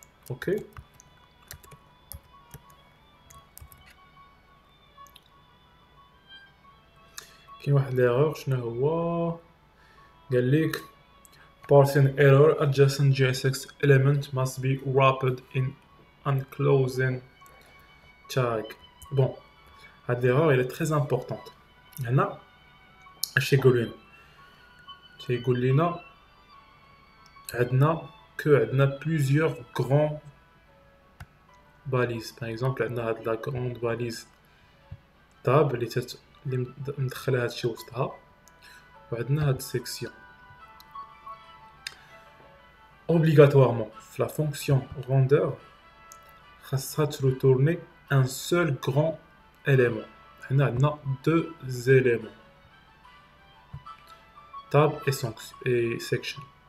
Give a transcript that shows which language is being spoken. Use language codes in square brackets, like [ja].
[en] Ok, [ar] كاين واحد [en] l'erreur [ar] شنو هو قال لك [en] parsing error adjacent JSX element must be wrapped in enclosing tag. [fr] Bon, هاد l'erreur elle est très importante. [ar] هنا اش يقول لنا؟ تيقول لنا عندنا [fr] plusieurs grands balises. par exemple [ar] عندنا هاد [fr] la grande balise tab [ar] اللي مدخله هادشي وسطها، وعندنا هاد section. [fr] Obligatoirement la fonction render خاصها retourner un seul grand élément. [ar] هنا عندنا [fr] deux éléments tab et section.